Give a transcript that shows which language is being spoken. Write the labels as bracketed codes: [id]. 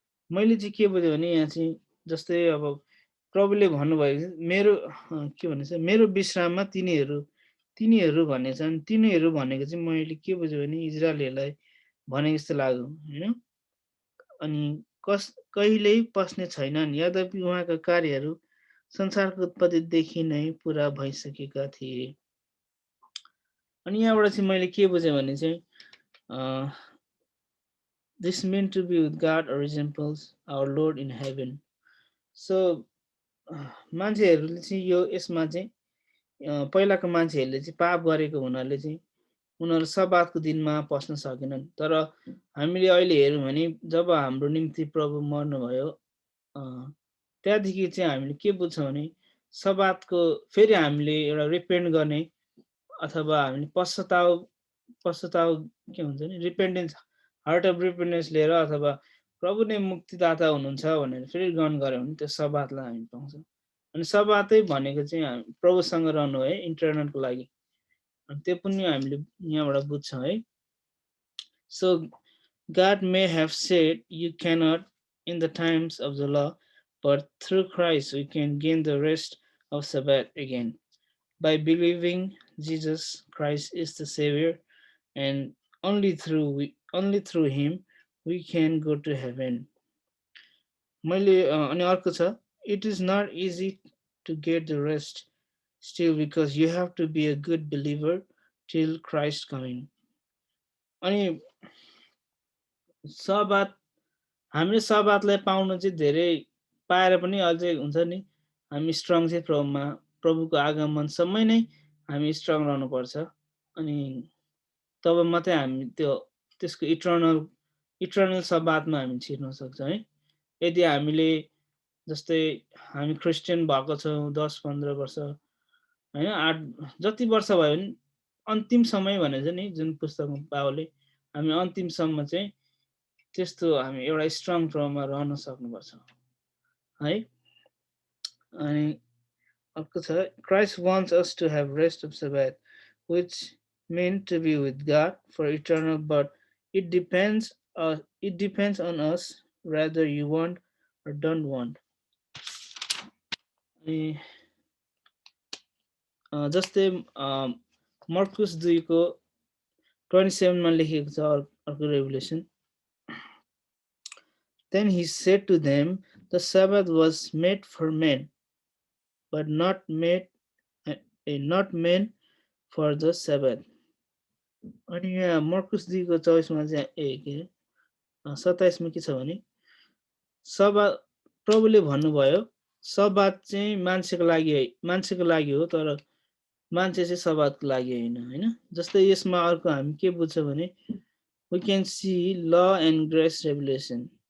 [ne] मैले चाहिँ के बुझेँ भने यहाँ चाहिँ जस्तै अब प्रभुले भन्नुभएको मेरो के भन्छ मेरो विश्राममा तिनीहरू भन्ने छन्। तिनीहरू भनेको चाहिँ मैले के बुझेँ भने इजरायलीहरूलाई भनेको जस्तो लाग्यो होइन। अनि कहिल्यै पस्ने छैनन्, यद्यपि उहाँका कार्यहरू संसारको उत्पत्तिदेखि नै पुरा भइसकेका थिए। अनि यहाँबाट चाहिँ मैले के बुझेँ भने चाहिँ [en] this meant to be with God or resembles our Lord in heaven. [ne] So मान्छेहरूले चाहिँ यो यसमा चाहिँ पहिलाको मान्छेहरूले चाहिँ पाप गरेको हुनाले चाहिँ उनीहरू सब्बातको दिनमा पस्न सकेनन्। तर हामीले अहिले हेर्यौँ भने जब हाम्रो निम्ति प्रभु मर्नुभयो, त्यहाँदेखि चाहिँ हामीले के बुझ्छौँ भने सबातको फेरि हामीले एउटा रिपेन्ट गर्ने अथवा हामीले पश्चाताप के हुन्छ नि [en] repentance heart of repentance [ne] लिएर अथवा प्रभु नै मुक्तिदाता हुनुहुन्छ भनेर फेरि ग्रहण गऱ्यो भने त्यो सबातलाई हामी पाउँछौँ। अनि सबातै भनेको चाहिँ प्रभुसँग रहनु है इन्टरनलको लागि, अनि त्यो पनि हामीले यहाँबाट बुझ्छौँ है। [en] So God may have said you cannot in the times of the law, but through Christ we can gain the rest of Sabbath again by believing Jesus Christ is the Savior, and only through Him we can go to heaven. [ne] अनि अर्को छ, [en] it is not easy to get the rest still because you have to be a good believer till Christ coming. [ne] अनि सबात हामीले सबातलाई पाउन चाहिँ धेरै पाएर पनि अझै हुन्छ नि हामी स्ट्रङ चाहिँ प्रभुको आगमनसम्म नै हामी स्ट्रङ रहनुपर्छ। अनि तब मात्रै हामी त्यसको इटर्नल सबातमा हामी छिर्न सक्छौँ है। यदि हामीले जस्तै हामी क्रिस्चियन भएको छौँ 10-15 वर्ष होइन 8 जति वर्ष भयो भने अन्तिम समय भनेको छ नि जुन पुस्तकमा पावलले हामी अन्तिमसम्म चाहिँ त्यस्तो हामी एउटा स्ट्रङ प्रभुमा रहन सक्नुपर्छ है। अनि अर्को छ, [en] Christ wants us to have rest of Sabbath, which meant to be with God for eternal, but it depends on us whether you want or don't want. [ne] जस्तै मर्कुस 2 को 27 मा लेखेको छ अर्को revelation. [en] Then he said to them, the Sabbath was made for men, but not men for the Sabbath. [ne] अनि यहाँ मर्कुस 2 को 24 मा चाहिँ 27 मा के छ भने सबात प्रभुले भन्नुभयो सबात चाहिँ मान्छेको लागि हो तर मान्छे चाहिँ सबातको लागि हैन। जस्तै यसमा अर्को हामी के बुझ्छौँ भने [en] we can see law and grace revelation.